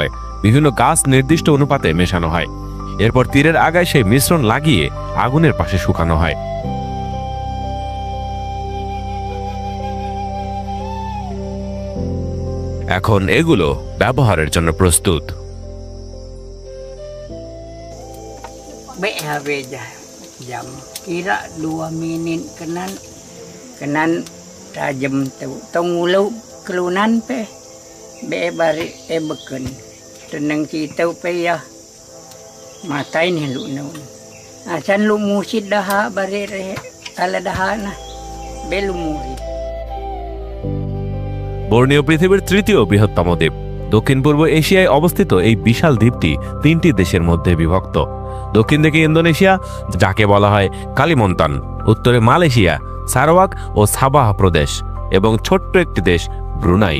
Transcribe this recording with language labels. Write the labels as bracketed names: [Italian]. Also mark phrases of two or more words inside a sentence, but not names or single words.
[Bangla] বিভিন্ন গাছ নির্দিষ্ট অনুপাতে মেশানো হয়, এরপর তীরের আগায় সেই মিশ্রণ লাগিয়ে আগুনের পাশে শুকানো হয়। এখন এগুলো ব্যবহারের জন্য প্রস্তুত। [Mainstream Kenyah] Be habe jam kira 2 minit kenan tajam tu tong ulu kelunan pe be bari beken tenang citau pe ya matain lu no asan lu musid daha bari re ala daha na be lu musid। [Bangla] বর্নিও পৃথিবীর 3য় বৃহত্তম দ্বীপ। দক্ষিণ পূর্ব এশিয়ায় অবস্থিত এই বিশাল দ্বীপটি 3টি দেশের মধ্যে বিভক্ত। দক্ষিণ দিকে ইন্দোনেশিয়া, যাকে বলা হয় কালিমন্তান, উত্তরে মালয়েশিয়া, সারাওয়াক ও সাবাহ প্রদেশ, এবং ছোট্ট একটি দেশ ব্রুনাই।